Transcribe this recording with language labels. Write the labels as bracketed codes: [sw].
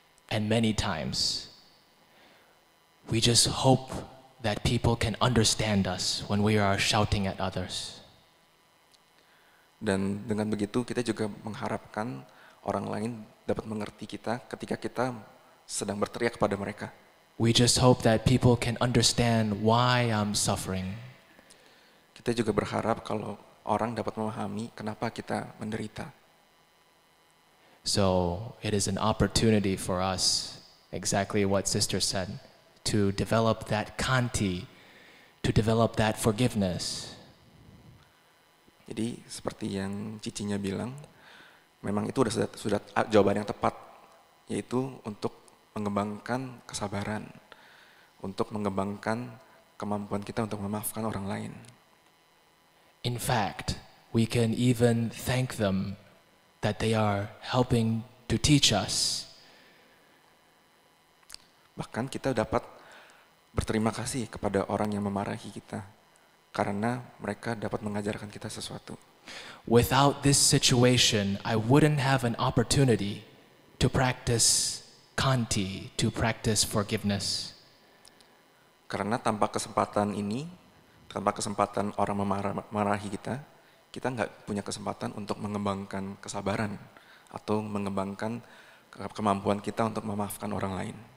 [en] And many times, we just hope that people can understand us when we are shouting at others. [id] Dan dengan begitu kita juga mengharapkan orang lain dapat mengerti kita ketika kita sedang berteriak kepada mereka. [en] We just hope that people can understand why I'm suffering. [id] Kita juga berharap kalau orang dapat memahami kenapa kita menderita. [en] So it is an opportunity for us, exactly what Sister said, to develop that kanti, to develop that forgiveness. [id] Jadi seperti yang cicinya bilang, memang itu sudah jawaban yang tepat, yaitu untuk mengembangkan kesabaran, untuk mengembangkan kemampuan kita untuk memaafkan orang lain. [en] In fact, we can even thank them that they are helping to teach us. [id] Bahkan kita dapat berterima kasih kepada orang yang memarahi kita, karena mereka dapat mengajarkan kita sesuatu. [en] Without this situation, I wouldn't have an opportunity to practice kanti, to practice forgiveness. [id] Karena tanpa kesempatan ini, tanpa kesempatan orang memarahi kita nggak punya kesempatan untuk mengembangkan kesabaran atau mengembangkan kemampuan kita untuk memaafkan orang lain.